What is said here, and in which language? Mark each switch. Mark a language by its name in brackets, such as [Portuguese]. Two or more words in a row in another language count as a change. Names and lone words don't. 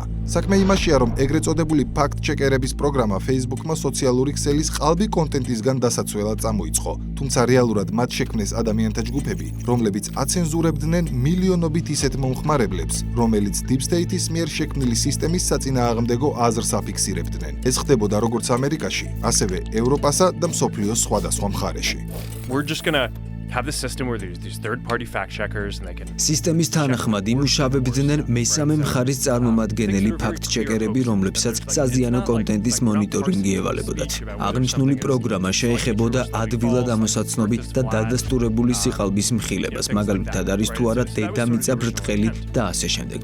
[Georgian] საქმე იმაშია, რომ ეგრეთ წოდებული ფაქტ-ჩეკერების პროგრამა Facebook-მა სოციალური ქსელის ყალბი კონტენტისგან დასაცველად წამოიწყო, თუმცა რეალურად მათ შექმნეს ადამიანთა ჯგუფები, რომლებიც აცენზურებდნენ მილიონობით ისეთ მომხმარებლებს, რომელიც [English] Deep State- [Georgian] ის მიერ შექმნილი სისტემის საწინააღმდეგო აზრს აფიქსირებდნენ. ეს ხდებოდა როგორც ამერიკაში, ასევე ევროპასა და მსოფლიოს სხვადასხვა მხარეში. [English] We're just gonna have this system where there's these third-party fact checkers and they can [Georgian] სისტემის თანახმად იმუშავებდნენ მესამე მხარის წარმომადგენელი ფაქტ-ჩეკერები, რომლებსაც საზიანო კონტენტის მონიტორინგი ევალებოდათ. აღნიშნული პროგრამა შეეხებოდა ადვილად ამოსაცნობი და დადასტურებული სიყალბის მხილებას, მაგალითად არის თუ არა დედამიწა ბრტყელი და ასე შემდეგ.